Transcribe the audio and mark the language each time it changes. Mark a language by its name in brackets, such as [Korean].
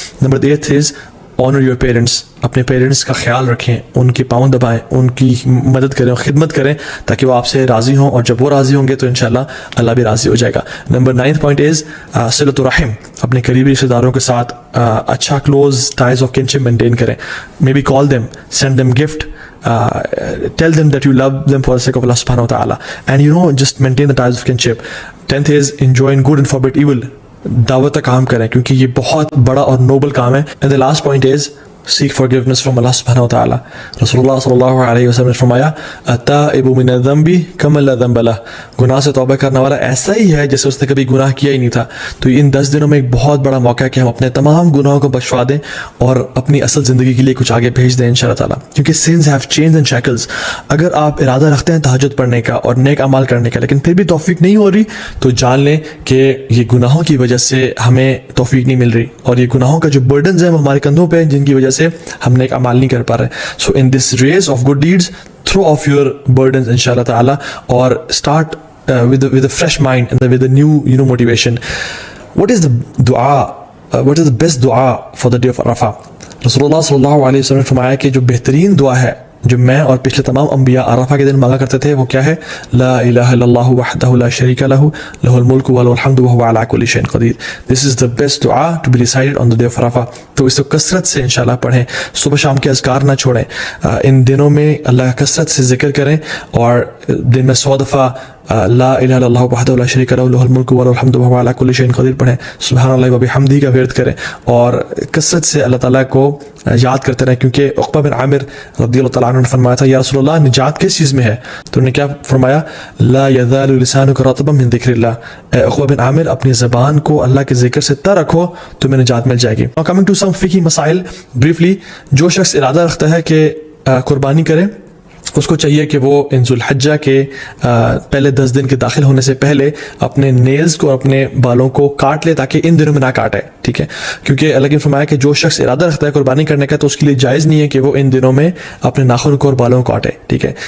[Urdu] Number 8 [English] Is honour your parents. [Urdu] اپنے parents کا خیال رکھیں, ان کے پاؤں دبائیں, ان کی مدد کریں اور خدمت کریں تاکہ وہ آپ سے راضی ہوں, اور جب وہ راضی ہوں گے تو انشاءاللہ اللہ بھی راضی ہو جائے گا. Number 9th point is صلۃ الرحم. اپنے قریبی رشتہ داروں کے ساتھ اچھا [English] close ties of kinship [Urdu] maintain کریں. [English] May be call them, send them gift, tell them that you love them for the sake of Allah subhanahu wa ta'ala, and just maintain the ties of kinship. 10th is enjoin good and forbid evil. [Urdu] دعوت کا کام کریں کیونکہ یہ بہت بڑا اور Nobel کام ہے. [English] and the last point is seek forgiveness from Allah subhanahu wa ta'ala. [Urdu] رسول اللہ صلی اللہ علیہ وسلم نے فرمایا [Arabic] التائب من الذنب کمن لا ذنب له. [Urdu] گناہ سے توبہ کرنے والا ایسا ہی ہے جیسے اس نے کبھی گناہ کیا ہی نہیں تھا. تو ان 10 دنوں میں ایک بہت بڑا موقع ہے کہ ہم اپنے تمام گناہوں کو بخشوا دیں اور اپنی اصل زندگی کے لیے کچھ آگے بھیج دیں انشاءاللہ تعالیٰ, کیونکہ [English] sins have chains and shackles. [Urdu] اگر آپ ارادہ رکھتے ہیں تہجد پڑھنے کا اور نیک اعمال کرنے کا لیکن پھر بھی توفیق نہیں ہو رہی, تو جان لیں کہ یہ گناہوں کی وجہ سے ہمیں توفیق نہیں مل رہی, اور یہ گناہوں کا جو برڈنز ہیں وہ ہمارے کندھوں پہ ہیں جن کی وجہ سے ہم نیک اعمال نہیں کر پا رہے. [English] So in this race of good deeds throw off your burdens inshallah ta'ala, or start with a fresh mind and with a new motivation. What is the dua, what is the best dua for the day of Arafah? Rasulullah sallallahu alayhi wa sallam [Urdu] نے فرمایا کہ جو بہترین دعا ہے جو میں اور پچھلے تمام انبیاء عرفہ کے دن مانگا کرتے تھے وہ کیا ہے؟ [Arabic] لا الہ الا اللہ وحدہ لا شریک لہ لہ الملک وله الحمد وهو علی کل شیء قدیر. [English] This is the best دعا to be recited on the day of Arafah. [Urdu] تو اس کو کثرت سے انشاءاللہ پڑھیں, صبح شام کے اذکار نہ چھوڑیں, ان دنوں میں اللہ کا کثرت سے ذکر کریں, اور دن میں 100 دفعہ [Arabic] لا الہ الا اللہ وحدہ لا شریک لہ لہ الملک وله الحمد وهو علی کل شیء قدیر [Urdu] پڑھیں, سبحان اللہ وبحمدہ کا ورد کریں, اور کثرت سے اللہ تعالیٰ کو یاد کرتے رہیں. کیونکہ عقبہ بن عامر رضی اللہ تعالیٰ عنہ نے فرمایا تھا, یا رسول اللہ نجات کس چیز میں ہے؟ تو انہوں نے کیا فرمایا؟ [Arabic] لا یزال لسانک رطبا من ذکر اللہ. [Urdu] اے عقبہ بن عامر اپنی زبان کو اللہ کے ذکر سے تر رکھو, تمہیں نجات مل جائے گی. [English] Now coming to some fiqhi مسائل briefly. [Urdu] جو شخص ارادہ رکھتا ہے کہ قربانی کرے, اس کو چاہیے کہ وہ ان ذو الحجہ کے پہلے 10 دن کے داخل ہونے سے پہلے اپنے نیلز کو اور اپنے بالوں کو کاٹ لے, تاکہ ان دنوں میں نہ کاٹے, ٹھیک ہے. کیونکہ اللہ نے فرمایا کہ جو شخص ارادہ رکھتا ہے قربانی کرنے کا تو اس کے لیے جائز نہیں ہے کہ وہ ان دنوں میں اپنے ناخن کو اور بالوں کو کاٹے, ٹھیک ہے.